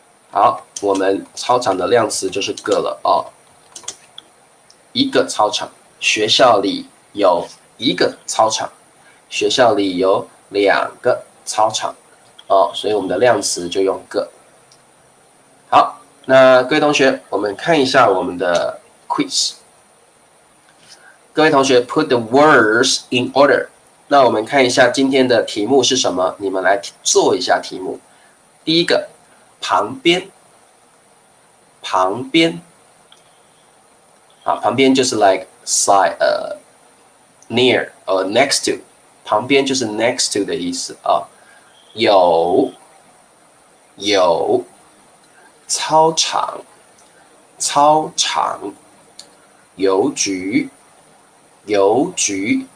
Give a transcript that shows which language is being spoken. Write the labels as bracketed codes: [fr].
[zh] 好，我们操场的量词就是个了一个操场，学校里有一个操场，学校里有2个操场所以我们的量词就用个。好，那各位同学，我们看一下我们的 quiz。各位同学 ， [en] put the words in order。 [zh] 那我们看一下今天的题目是什么？你们来做一下题目。第一个，旁边，旁边，旁边就是 [en] like side near or next to， [zh] 旁边就是 next to 的意思有操场，操场，邮局，邮局。